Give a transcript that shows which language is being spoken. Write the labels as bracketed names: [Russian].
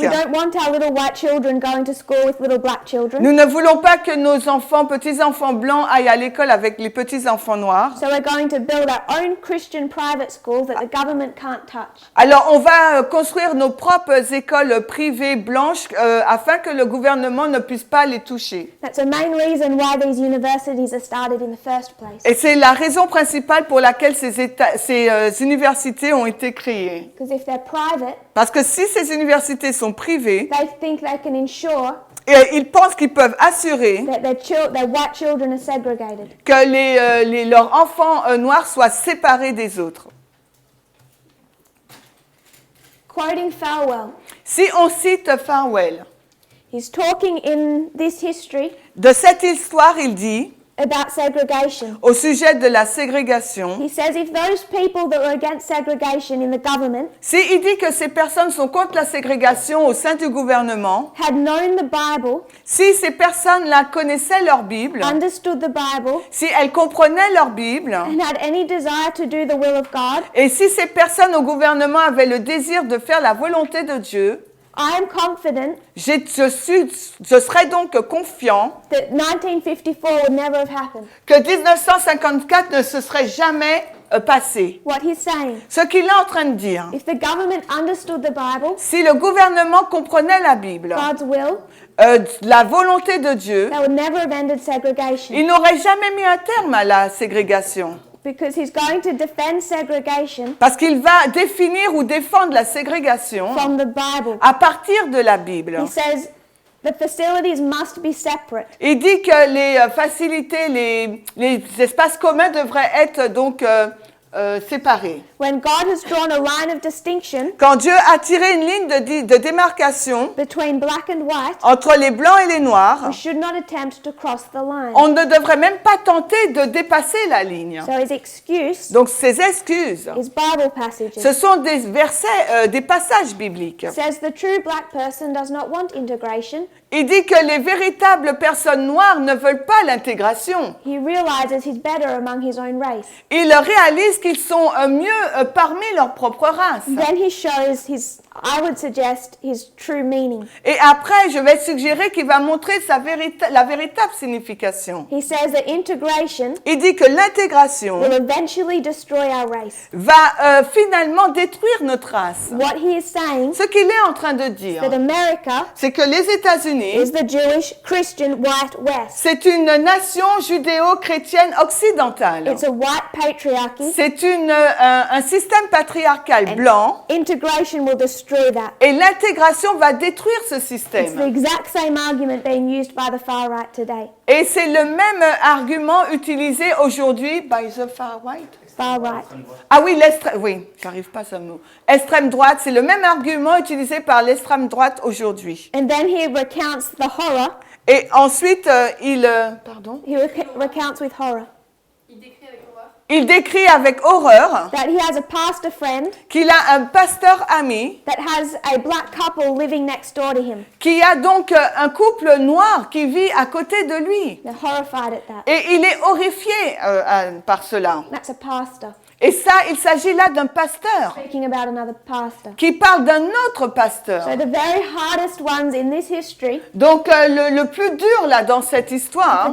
[English] we don't want our little white children going to school with little black children. [French] nous ne voulons pas que nos petits-enfants blancs aillent à l'école avec les petits-enfants noirs. [English] So we're going to build our own Christian private schools that the government can't touch. [French] Alors, on va construire nos propres écoles privées blanches afin que le gouvernement ne puisse pas les toucher. [English] That's the main reason why these universities are started in the first place. [French] Et c'est la raison principale pour laquelle ces universités ont été créées. [English] Because if they're private, [French] Parce que si ces universités sont privées, [English] they think they can ensure [French] et ils pensent qu'ils peuvent assurer [English] that their white children are segregated. [French] que leurs enfants noirs soient séparés des autres. [English] Quoting Falwell, [French] Si on cite Falwell, [English] he's talking in this history [French] de cette histoire, il dit, [English] about segregation. [French] au sujet de la ségrégation, [English] He says if those people that were against segregation in the government [French] il dit que ces personnes sont contre la ségrégation au sein du gouvernement, [English] had known the Bible, [French] si ces personnes-là connaissaient leur Bible, [English] understood the Bible, [French] si elles comprenaient leur Bible, [English] and had any desire to do the will of God, [French] et si ces personnes au gouvernement avaient le désir de faire la volonté de Dieu, [English] I am confident [French] je serais donc confiant [English] that 1954 would never have happened. [French] que 1954 ne se serait jamais passé. [English] What he's saying, [French] Ce qu'il est en train de dire, [English] if the government understood the Bible, [French] si le gouvernement comprenait la Bible, [English] God's will, [French] la volonté de Dieu, [English] they would never have ended segregation. [French] il n'aurait jamais mis un terme à la ségrégation. [English] Because he's going to defend segregation [French] Parce qu'il va définir ou défendre la ségrégation [English] from the Bible. [French] à partir de la Bible. [English] He says the facilities must be separate. [French] Il dit que les facilités, les espaces communs devraient être donc séparés. [English] When God has drawn a line of distinction [French] Quand Dieu a tiré une ligne de démarcation [English] between black and white, [French] entre les blancs et les noirs, [English] we should not attempt to cross the line. [French] on ne devrait même pas tenter de dépasser la ligne. [English] So his excuse [French] Donc ces excuses, [English] is Bible passages. [French] ce sont des versets, des passages bibliques. [English] It says the true black person does not want integration. [French] Il dit que les véritables personnes noires ne veulent pas l'intégration. [English] He realizes he's better among his own race. [French] Il réalise qu'ils sont mieux parmi leur propre race. [English] Then he shows I would suggest, his true meaning. [French] Et après, je vais suggérer qu'il va montrer la véritable signification. [English] He says that integration [French] Il dit que l'intégration [English] will eventually destroy our race. [French] va finalement détruire notre race. [English] What he is saying [French] Ce qu'il est en train de dire, [English] that America [French] c'est que les États-Unis, [English] is the Jewish Christian white West. [French] c'est une nation judéo-chrétienne occidentale. [English] It's a white patriarchy. [French] C'est un système patriarcal blanc. [English] Integration will destroy that. [French] Et l'intégration va détruire ce [English] It's the [French] système. [English] exact same argument being used by the far right today. [French] Et c'est le même argument utilisé aujourd'hui [English] by the far right. Far right. [French] Ah oui, oui, j'arrive pas à ce mot. Extrême droite, c'est le même argument utilisé par l'extrême droite aujourd'hui. [English] And then he recounts the horror. [French] Et ensuite, [English] He recounts with horror [French] Il décrit avec horreur il décrit avec horreur [English] that he has a pastor friend [French] qu'il a un pasteur ami [English] that has a black couple living next door to him. [French] qui a donc un couple noir qui vit à côté de lui. [English] They're horrified at that. [French] Et il est horrifié par cela. [English] That's a pastor [French] Et ça, il s'agit là d'un pasteur [English] speaking about another pastor. [French] qui parle d'un autre pasteur. [English] So the very hardest ones in this history [French] Donc le plus dur là dans cette histoire,